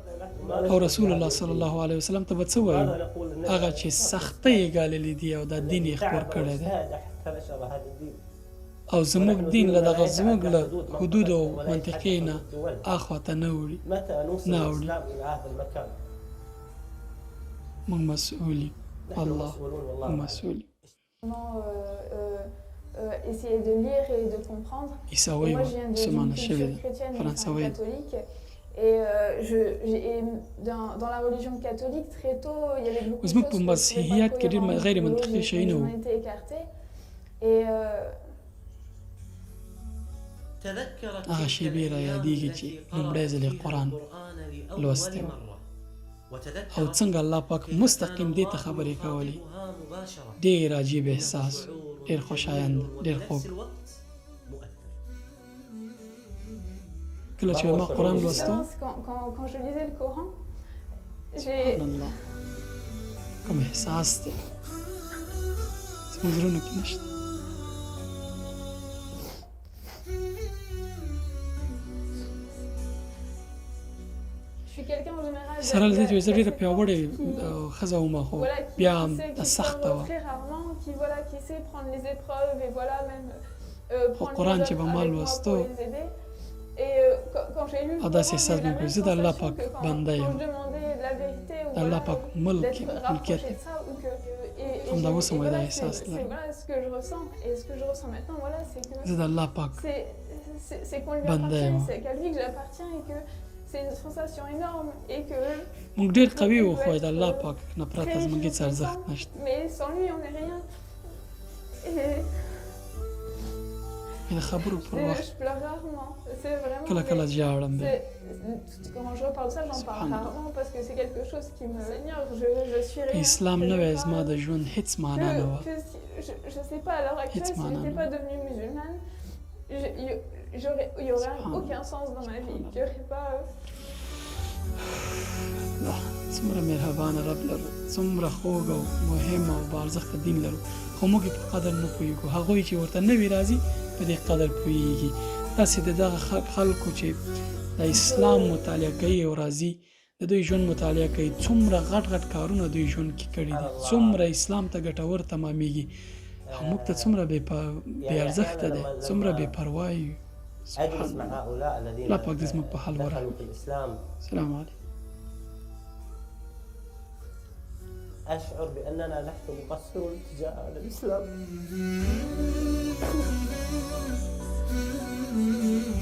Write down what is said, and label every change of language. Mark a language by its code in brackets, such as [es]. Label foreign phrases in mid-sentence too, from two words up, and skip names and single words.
[ps] او [ar] رسول الله صلی الله علیه وسلم [ps] ته به څه وایو؟ هغه چې سختۍ یې ګاللې دي او دا دین یې خپور کړی دی، او زموږ دین له دغه زموږ له حدود او منطقې نه اخواته نه اوړي. موږ مسؤول یو، الله موږ مسؤول یو. [fr] essayer de lire et de comprendre. [ps] عیسوي [fr] Moi, je viens d'une [ps] سمانه [fr] culture [ps] شوی ده، [fr] chrétienne, une [ps] فرانسوي [fr] famille [ps] ده. [fr] catholique. Et, dans la religion catholique, très tôt, il y avait beaucoup de [ps] زموږ [fr] choses [ps] په [fr] que je trouvais [ps] مسیحیت [fr] pas [ps] کې ډېر [fr] cohérentes, [ps] غیر [fr] qui [ps] منطقي شیونه [fr] ont [ps] وو. [fr] été écartées. Et [ps] هغه شیبې را یادېږي چې لومړی ځل یې قرآن لوستی و، او څنګه الله پاک مستقیم دې ته خبرې کولې. ډېر عجیب احساس، ډېر خوشایند، ډېر خوږ. کله چې ما قرآن لوستو، [fr] quand je lisais le Coran, [ar] سبحان الله، [ps] کوم احساس دی زموږ زړونو کې نشته. [fr] je suis quelqu'un en général [ps] سره له دې چې زه ډېره پیاوړې ښځه وم، خو [fr] voilà, [ps] بیا هم [fr] qui [ps] دا سخته وه. [fr] très rarement, qui sait prendre les épreuves et voilà même prendre Quran les [ps] چې به [fr] autres [ps] ما [fr] avec moi [ps] لوستو، [fr] pour les aider. Et quand j'ai lu le [ps] او [fr] Coran, [ps] داسې [fr] j'ai eu [ps] احساس [fr] la [ps] مې [fr] même [ps] کړی زه د الله [fr] sensation [ps] پاک [fr] que quand [ps] بنده یم، [fr] je demandais de la vérité ou [ps] د الله [fr] voilà, [ps] پاک ملک [fr] d'être [ps] ملکیت [fr] rapproché [ps] یم. [fr] de ça ou que et [ps] همدا اوس هم دا [fr] voilà, [ps] احساس [fr] c'est [ps] لرم. [fr] voilà ce que je ressens et ce que je ressens maintenant voilà c'est que [ps] زه د الله پاک [fr] c'est qu'on lui [ps] بنده یم. [fr] appartient, c'est qu'à lui que j'appartiens et que c'est une sensation énorme et que [ps] موږ ډېر قوي وو، خو د الله پاک نه پرته زموږ هېڅ ارزښت نشته. [fr] mais sans lui on n'est rien et [ps] د خبرو پر وخت [fr] je pleure rarement c'est vraiment [ps] کله کله ژاړم بیا. [fr] quand je reparle de ça j'en parle Subhanallah. rarement parce que c'est quelque chose qui me seigneur je suis [ps] که [fr] rien [ps] اسلام نه وای زما د ژوند هېڅ معنا نه وه. [fr] je sais pas à l'heure actuelle si Hitzman, j'étais hein. pas devenue musulmane il y aurait Subhanallah. aucun sens dans ma vie il y aurait pas [ps] الله څومره مهربانه رب لرو، څومره خوږ او مهم او باارزښته دین لرو، خو موږ یې په قدر نه پوهېږو. هغوی چې ورته نه وي راځي په دې قدر پوهېږي. داسې د دغه خلکو چې د اسلام مطالعه کوي او راځي د دوی ژوند مطالعه کوي، څومره غټ غټ کارونه دوی ژوند کې کړي دي، څومره اسلام ته ګټور تمامېږي، او موږ ته څومره بې ارزښته دی، څومره بې پروا یو. [ar] أجلس مع هؤلاء الذين [ps] الله پاک دې زموږ په حال [ar] دخلوا [ps] ورحمي. [ar] في الإسلام سلام علیکم. أشعر بأننا نحن مقصرون تجاه هذا الإسلام.